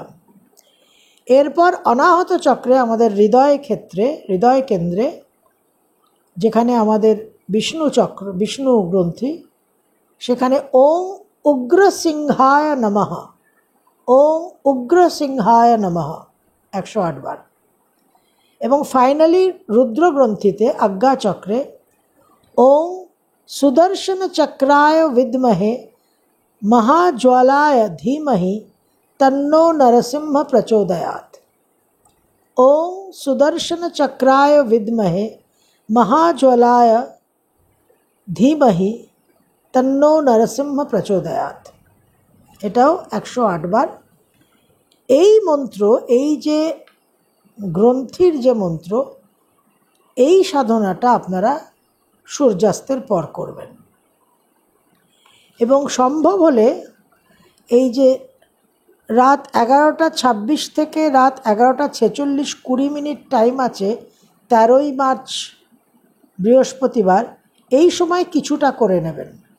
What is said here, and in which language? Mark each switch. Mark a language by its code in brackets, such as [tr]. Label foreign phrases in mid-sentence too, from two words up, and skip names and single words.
[bn] এরপর অনাহত চক্রে আমাদের হৃদয় ক্ষেত্রে, হৃদয় কেন্দ্রে, যেখানে আমাদের বিষ্ণু চক্র, বিষ্ণু গ্রন্থি, সেখানে [sa] ওং উগ্রসিংহায় নমঃ, ওং উগ্রসিংহায় নমঃ [bn] 108 বার। এবং ফাইনালি রুদ্রগ্রন্থিতে, আজ্ঞা চক্রে, [sa] ओम सुदर्शन चक्राय विद्महे महाज्वालाय धीमहि तन्नो नरसिंह प्रचोदयात्। ओम सुदर्शन चक्राय विद्महे महाज्वालाय धीमहि तन्नो नरसिंह प्रचोदयात्। [bn] এটাও 108 বার। এই মন্ত্র, এই যে গ্রন্থির যে মন্ত্র, এই সাধনাটা আপনারা সূর্যাস্তের পর করবেন এবং সম্ভব হলে এই যে রাত 11:26 থেকে রাত 11:46 20 মিনিট টাইম আছে, 13ই মার্চ বৃহস্পতিবার, এই সময় কিছুটা করে নেবেন।